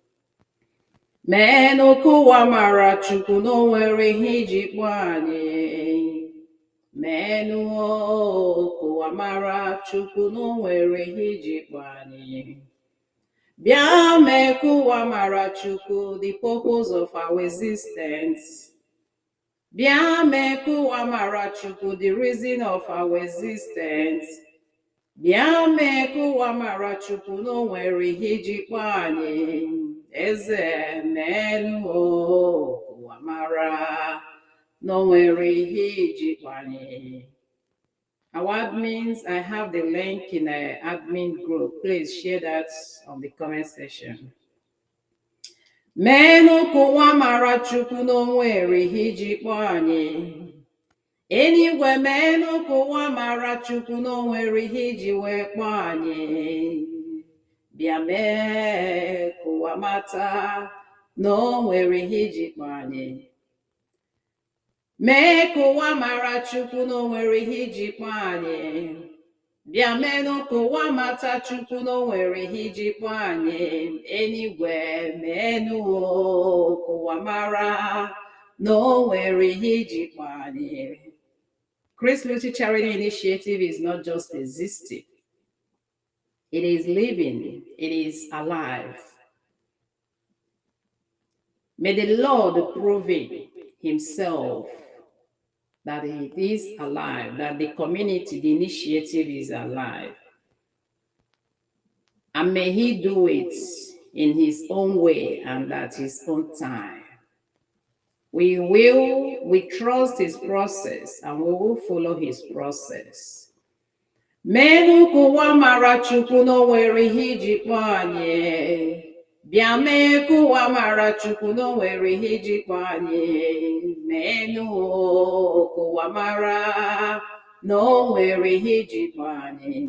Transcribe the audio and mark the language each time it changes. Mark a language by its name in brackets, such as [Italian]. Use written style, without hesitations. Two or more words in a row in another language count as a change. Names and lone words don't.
[Igbo] Menụ ka ụwa mara Chukwu na o nwere ihe iji kpọọ anyị. Menụ ka ụwa mara Chukwu na o nwere ihe iji kpọọ anyị. Bịa mee ka ụwa mara Chukwu, [English] the purpose of our existence. [Igbo] Bịa mee ka ụwa mara Chukwu, [English] the reason of our existence. [Igbo] Bịa mee ka ụwa mara Chukwu na o nwere ihe iji kpọọ anyị. Eze menụ ka ụwa mara na o nwere ihe iji kpọọ anyị. [English] Our admins, I have the link in the admin group. Please share that on the comment section. [Igbo] Menụ ka ụwa mara Chukwu na o nwere ihe iji kpọọ anyị. Eluigwe menụ ka ụwa mara Chukwu na o nwere ihe iji wee kpọọ anyị. Bịa mee ka ụwa mata na o nwere ihe iji kpọọ anyị. Mee ka ụwa mara Chukwu na o nwere ihe iji kpọọ anyị. Bịa menụ ka ụwa mata Chukwu na o nwere ihe iji kpọọ anyị. Eluigwe menụ ka ụwa mara na o nwere ihe iji kpọọ anyị. [English] Christ Lucie Charity Initiative is not just existing. It is living. It is alive. May the Lord prove it Himself that it is alive, that the community, the initiative is alive. And may He do it in His own way and at His own time. We trust His process and we will follow His process. [Igbo] Menụ ka ụwa mara Chukwu na o nwere ihe iji kpọọ anyị. Bịa mee ka ụwa mara Chukwu na o nwere ihe iji kpọọ anyị. Menụ ka ụwa mara na o nwere ihe iji kpọọ anyị.